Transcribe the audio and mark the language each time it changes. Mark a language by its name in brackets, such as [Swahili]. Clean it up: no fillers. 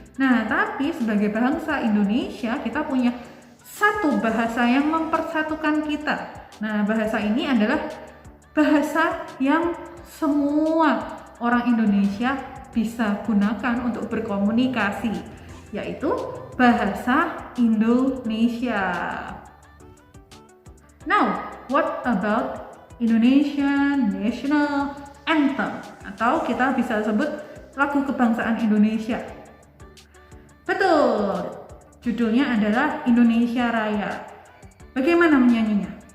[Indonesian] Nah, tapi sebagai bangsa Indonesia, kita punya satu bahasa yang mempersatukan kita. Nah, bahasa ini adalah bahasa yang semua orang Indonesia bisa gunakan untuk berkomunikasi, yaitu bahasa Indonesia. [English] Now, what about Indonesian National Anthem? [Indonesian] Atau kita bisa sebut lagu kebangsaan Indonesia. Betul, judulnya adalah Indonesia Raya. Bagaimana menyanyinya?